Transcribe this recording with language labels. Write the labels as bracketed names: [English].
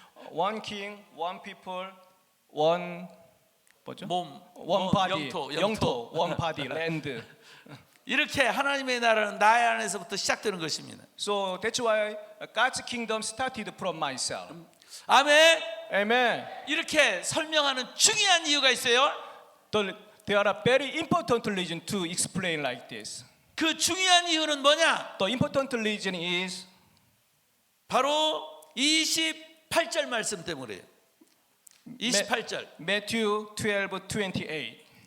[English] One king, one people, one [Korean] 뭐죠? 몸, [English] One body, [Korean] 영토. [English] one body, land. [Korean] 이렇게 하나님의 나라는 나의 안에서부터 시작되는 것입니다. [English] So that's why God's kingdom started from myself. [Korean] 아멘. [English] Amen. [Korean] 이렇게 설명하는 중요한 이유가 있어요. [English] There are very important reasons to explain like this. [Korean] 그 중요한 이유는 뭐냐? [English] The important reason is [Korean] 바로 28절 말씀 때문에요. 28절. [English] Matthew 12:28.